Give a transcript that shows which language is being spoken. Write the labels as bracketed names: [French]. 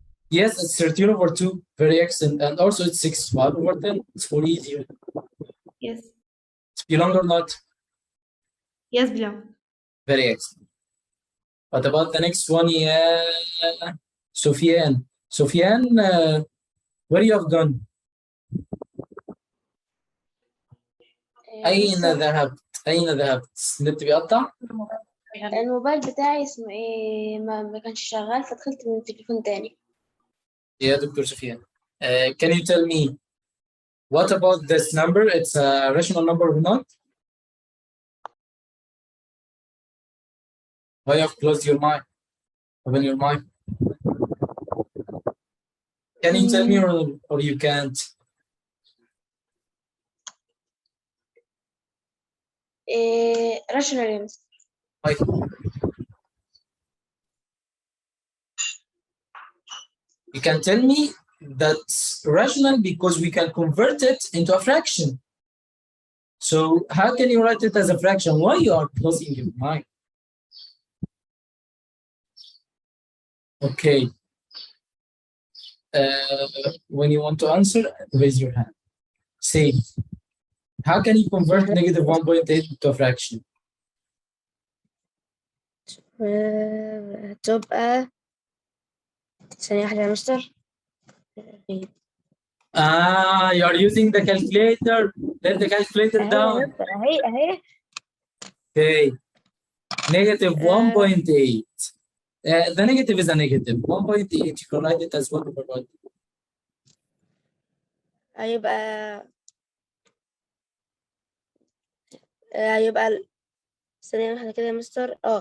[English] Yes, it's 13 over 2. Very excellent. And also it's 65 over 10. It's 4 easier. Yes. It's belong or not? Yes, belong. Very excellent. What about the next one? Yeah. Sufyan. Sufyan, where you have gone? [Arabic] أين ذهبت؟ أين ذهبت؟ النت بيقطع؟ الموبايل بتاعي اسمه ايه ما كانش شغال فدخلت من تليفون تاني. يا دكتور سفيان. [English] Can you tell me what about this number? It's a rational number or not? Why you have closed your mic? Open your mic. Can you tell me or you can't? rational. You can tell me that's rational because we can convert it into a fraction. So how can you write it as a fraction? Why you are closing your mic? Okay. When you want to answer, raise your hand. Say, how can you convert negative 1.8 into a fraction? [Arabic] تبقى ثانية واحدة يا مستر. [English] You are using the calculator. Let the calculator down. [Arabic] أهي. [English] Okay. Negative 1.8. The negative is a negative. 1.8, you can write it as 1 over 1. [Arabic] هيبقى ثانية واحدة كده يا مستر.